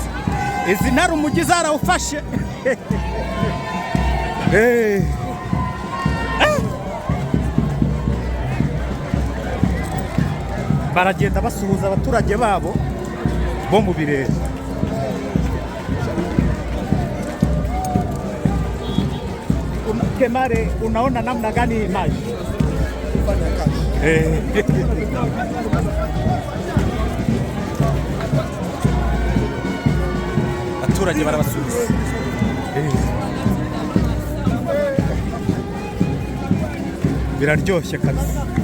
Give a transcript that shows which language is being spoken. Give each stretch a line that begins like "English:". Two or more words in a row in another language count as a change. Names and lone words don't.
Kinyarwanda: Izi ntara umujyi zarawufashe. Baragenda basuhuza abaturage babo bo mu birere. Kemare,
Swahili: unaona namna gani maji?
Kinyarwanda: Abaturage barabasuhuza. Biraryoshye kabisa.